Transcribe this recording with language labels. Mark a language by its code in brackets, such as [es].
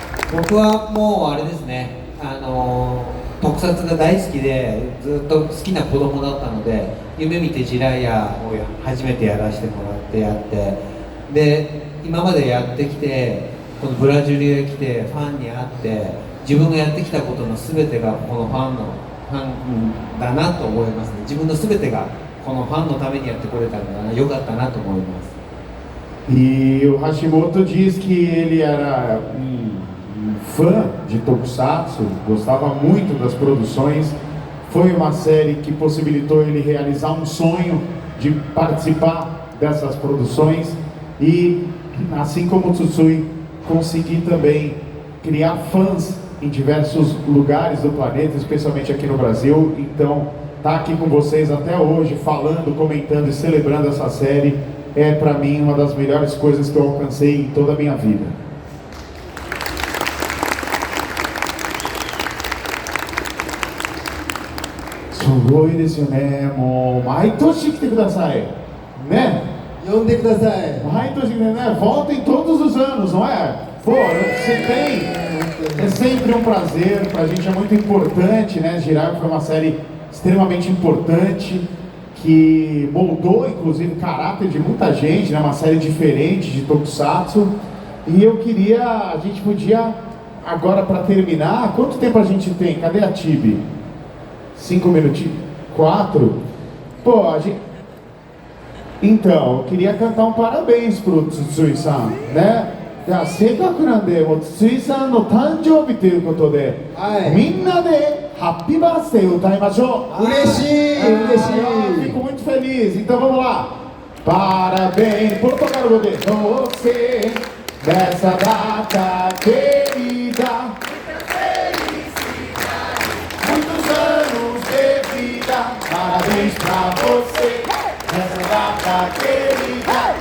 [ja] 僕はもうあれですね、特撮が大好きでずっと好きな子供だったので、夢見てジライヤを初めてやらせてもらってやって、で今までやってきて、このブラジルへ来てファンに会って、自分がやってきたことの全てがこのファンだなと思いますね。自分の全てがこのファンのためにやってくれたんだな、良かったなと思います。 [pt] E o Hashimoto diz que ele era fã de Tokusatsu, gostava muito das produções. Foi uma série que possibilitou ele realizar um sonho de participar dessas produções e, assim como o Tsutsui, conseguir também criar fãs em diversos lugares do planeta, especialmente aqui no Brasil. Então, estar aqui com vocês até hoje, falando, comentando e celebrando essa série, é para mim uma das melhores coisas que eu alcancei em toda a minha vida. [ja] すごいですよね。もう毎年来てくださいね。い呼んでください。 [pt] Ai, tô entendendo, né? Voltem todos os anos, não é? Pô, você tem. É sempre um prazer, pra gente é muito importante, né? Jiraiya foi uma série extremamente importante, que moldou inclusive o caráter de muita gente, né? Uma série diferente de Tokusatsu. E eu queria, a gente podia, agora pra terminar, quanto tempo a gente tem? Cadê a Tibi? 5 minutinhos? 4? Pô, a gente. Então, eu queria cantar um parabéns pro Tsutsui-san, né? [ja] せっかくなんで、筒井さんの誕生日ということで、はい、みんなでハッピーバースデー歌いましょう。嬉しい、嬉しい。 [pt] Fico muito feliz. Então vamos lá. Parabéns, Portugal de você nessa data querida. Muitos anos de vida. Parabéns pra você nessa data querida.